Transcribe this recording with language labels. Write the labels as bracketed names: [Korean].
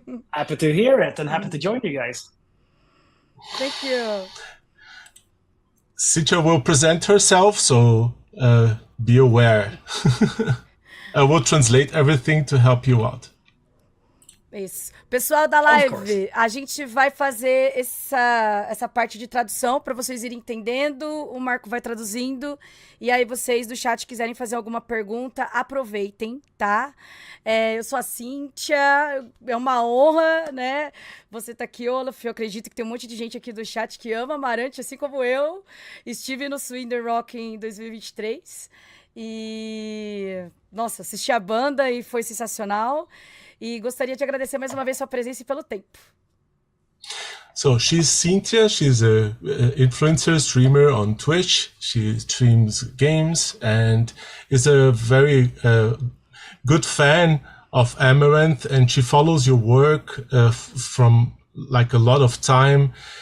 [English] Happy to hear it and happy to join you guys. Thank you. Cynthia will present herself, so be aware. I will translate everything to help you out. [Portuguese] Isso. Pessoal da [English] Of course. [Portuguese] live, a gente vai fazer essa parte de tradução para vocês irem entendendo. O Marco vai traduzindo. E aí, vocês do chat quiserem fazer alguma pergunta, aproveitem, tá? Eu sou a Cíntia, é uma honra, né? Você tá aqui, Olof. Eu acredito que tem um monte de gente aqui do chat que ama Amaranthe, assim como eu. Estive no Sweden Rock em 2023 e, nossa, assisti a banda e foi sensacional. E gostaria de agradecer mais uma vez sua presença e pelo tempo. [English] So she's Cynthia. She's a influencer streamer on Twitch. She streams games and is a very good fan of Amaranthe, and she follows your work from like a lot of time.